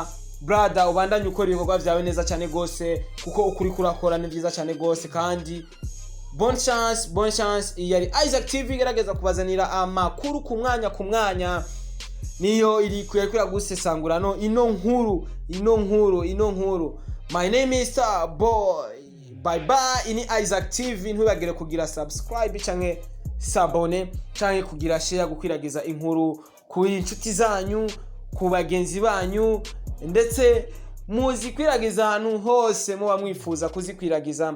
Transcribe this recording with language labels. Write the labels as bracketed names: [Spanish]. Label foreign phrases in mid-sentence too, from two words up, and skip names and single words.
[Rundi] Brother, ubandanye ukora ibikorwa byawe neza cyane gose, kuko ukuri kurakora ni byiza cyane gose, kandi [French] bonne chance. [Rundi] Yari Isaac TV gerageza kubazanira amakuru ku mwanya niyo iri kuyakura gusesangurano ino nkuru. [English] My name is Starboy. Bye bye. [Rundi] Ini Isaac TV, ntubagire kugira subscribe canke s'abone canke kugira share gukwiragiza inkuru ku inshuti zanyu, ku bagenzi banyu, ndetse muzikwiragiza ahantu hose muba mwifuza kuzikwiragiza.